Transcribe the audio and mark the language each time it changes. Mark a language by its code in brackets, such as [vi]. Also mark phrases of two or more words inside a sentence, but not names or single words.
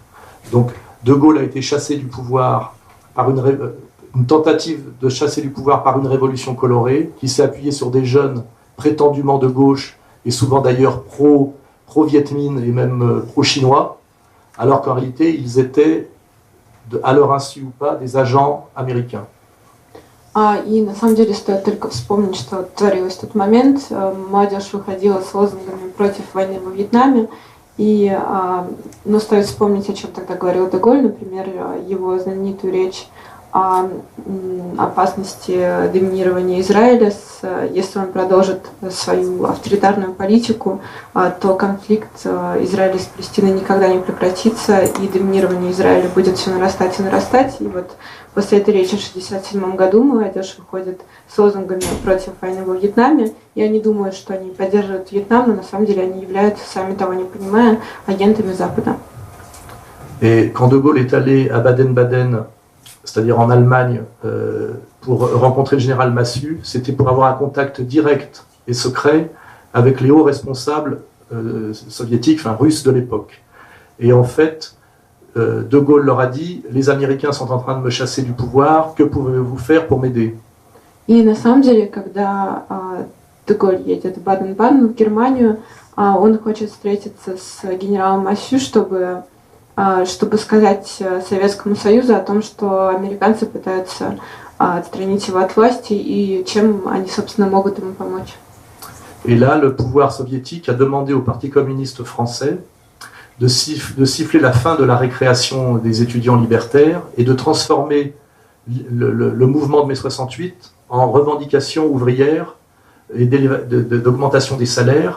[fr] Donc de Gaulle a été chassé du pouvoir par une tentative de chasser du pouvoir par une révolution colorée qui s'est appuyée sur des jeunes prétendument de gauche et souvent d'ailleurs pro-Viet Minh et même pro-chinois, alors qu'en réalité ils étaient, à leur insu ou pas, des agents américains. [ru] И на самом деле стоит только вспомнить, что творилось в тот момент. Молодежь выходила с лозунгами против войны во Вьетнаме. Но стоит вспомнить, о чем тогда говорил де Голль, например, его знаменитую речь о опасности доминирования Израиля. Если он продолжит свою авторитарную политику, то конфликт Израиля с Палестиной никогда не прекратится, и доминирование Израиля будет все нарастать и нарастать. И вот после этой речи в 1967 году молодежь выходит с лозунгами против войны во Вьетнаме, и они думают, что они поддерживают Вьетнам, но на самом деле они являются, сами того не понимая, агентами Запада. [fr] Et quand de Gaulle est allé à Baden-Baden, c'est-à-dire en Allemagne, pour rencontrer le général Massu, c'était pour avoir un contact direct et secret avec les hauts responsables soviétiques, enfin russes de l'époque. Et en fait, de Gaulle leur a dit « Les Américains sont en train de me chasser du pouvoir, que pouvez-vous faire pour m'aider ?» [ru] И на самом деле, когда де Голль едет в Баден-Баден, в Германию, он хочет встретиться с генералом Массю, чтобы сказать Советскому Союзу о том, что американцы пытаются отстранить его от власти и чем они, собственно, могут ему помочь. [fr] Et là, le pouvoir soviétique a demandé au Parti communiste français de siffler la fin de la récréation des étudiants libertaires et de transformer le mouvement de mai 68 en revendication ouvrière et d'augmentation des salaires.